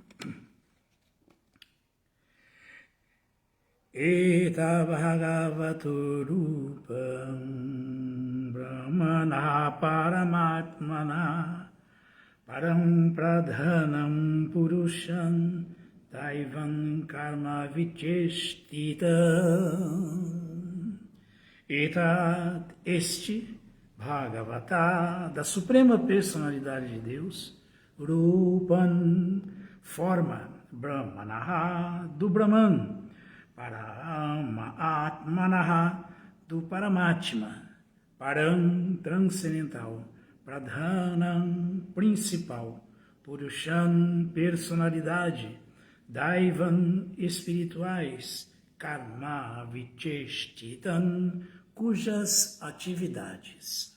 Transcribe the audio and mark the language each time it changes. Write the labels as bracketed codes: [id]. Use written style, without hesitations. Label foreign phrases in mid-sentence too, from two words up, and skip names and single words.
[sa] Eta Bhagavato Rupam Brahmana Paramatmana Param Pradhanam Purusham Taivan Karma Vichestita. [pt] Etat, este Bhagavata, da Suprema Personalidade de Deus, Rupan, forma, Brahmanaha, do Brahman, [sa] Parama Atmanaha, [pt] do Paramatma, Param, transcendental, Pradhanam, principal, Purushan, personalidade, Daivan, espirituais, [sa] Karma, Vicheshtitan, [pt] cujas atividades.